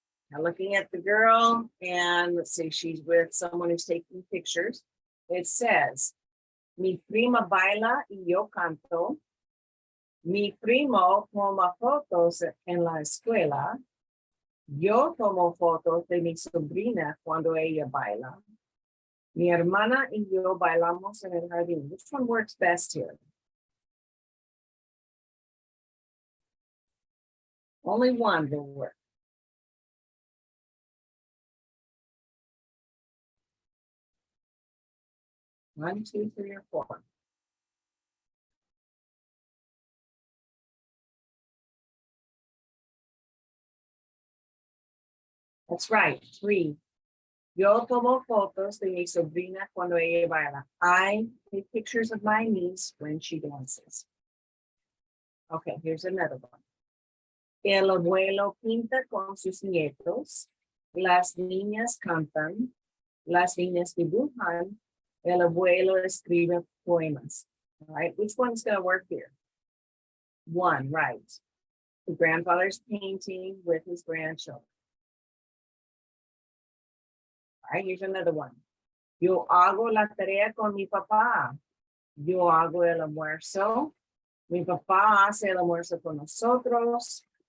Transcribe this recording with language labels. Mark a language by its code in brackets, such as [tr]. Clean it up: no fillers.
[en] Now looking at the girl, and let's see, she's with someone who's taking pictures. It says, [es] mi prima baila y yo canto. Mi primo toma fotos en la escuela. Yo tomo fotos de mi sobrina cuando ella baila. Mi hermana y yo bailamos en el jardín. [en] Which one works best here? Only one will work. One, two, three, or 4. That's right, 3. [es] Yo tomo fotos de mi sobrina cuando ella baila. [en] I take pictures of my niece when she dances. Okay, here's another one. [es] El abuelo pinta con sus nietos. Las niñas cantan. Las niñas dibujan. El abuelo escribe poemas. [en] All right, which one's going to work here? One, right. The grandfather's painting with his grandchildren. All right, here's another one. [es] Yo hago la tarea con mi papá. Yo hago el almuerzo. Mi papá hace el almuerzo con nosotros.